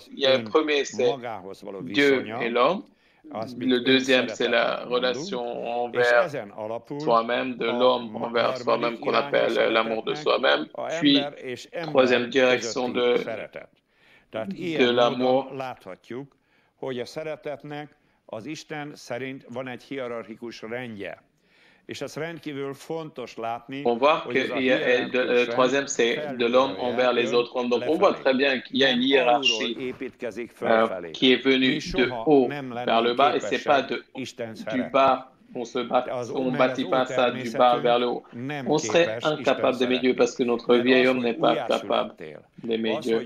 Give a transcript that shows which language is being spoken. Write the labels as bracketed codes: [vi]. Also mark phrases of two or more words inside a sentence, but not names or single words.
[fr] Il y a un premier, c'est Dieu et l'homme. Le deuxième, c'est la relation envers soi-même, de l'homme envers soi-même, qu'on appelle l'amour de soi-même. Puis, troisième direction de l'amour. [hu] Hogy a szeretetnek az Isten szerint van egy hierarchikus rendje. És ez rendkívül fontos látni. [fr] On voit qu'il y a le troisième, c'est de l'homme envers les autres hommes. Donc, on voit très bien qu'il y a une hiérarchie qui est venue de haut vers le bas et c'est pas du bas. On ne bâtit pas ça du bas vers le haut. On serait incapable d'aimer Dieu parce que notre vieil homme n'est pas capable d'aimer Dieu.